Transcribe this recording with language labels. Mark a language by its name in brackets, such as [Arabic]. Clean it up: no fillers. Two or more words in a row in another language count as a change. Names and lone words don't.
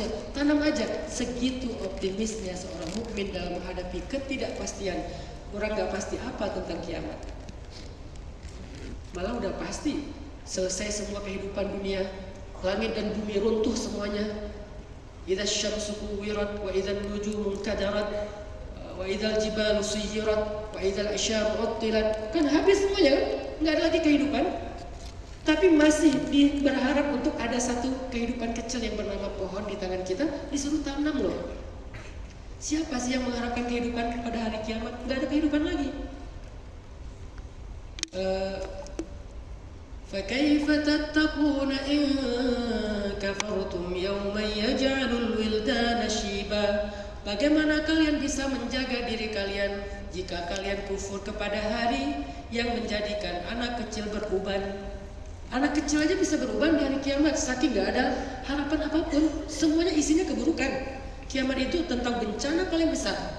[Indonesian] Tanam aja. Segitu optimisnya seorang mukmin dalam menghadapi ketidakpastian. Orang gak pasti apa tentang kiamat, malah udah pasti selesai semua kehidupan dunia, langit dan bumi runtuh semuanya. [Arabic] إِذَا الشَّمْسُ كُوِّرَتْ وَإِذَا النُّجُومُ انْكَدَرَتْ وَإِذَا الْجِبَالُ سُيِّرَتْ وَإِذَا الْعِشَارُ عُطِّلَتْ. [Indonesian] Kan habis semuanya kan? Enggak ada lagi kehidupan. Tapi masih berharap untuk ada satu kehidupan kecil yang bernama pohon di tangan kita, disuruh tanam loh. Siapa sih yang mengharapkan kehidupan pada hari kiamat? Enggak ada kehidupan lagi. [Arabic] فَكَيْفَ تَتَّقُونَ إِن كَفَرْتُمْ يَوْمًا يَجْعَلُ الْوِلْدَانَ شِيبًا. [Indonesian] Bagaimana kalian bisa menjaga diri kalian jika kalian kufur kepada hari yang menjadikan anak kecil beruban? Anak kecil aja bisa beruban di hari kiamat, saking gak ada harapan apapun. Semuanya isinya keburukan. Kiamat itu tentang bencana paling besar.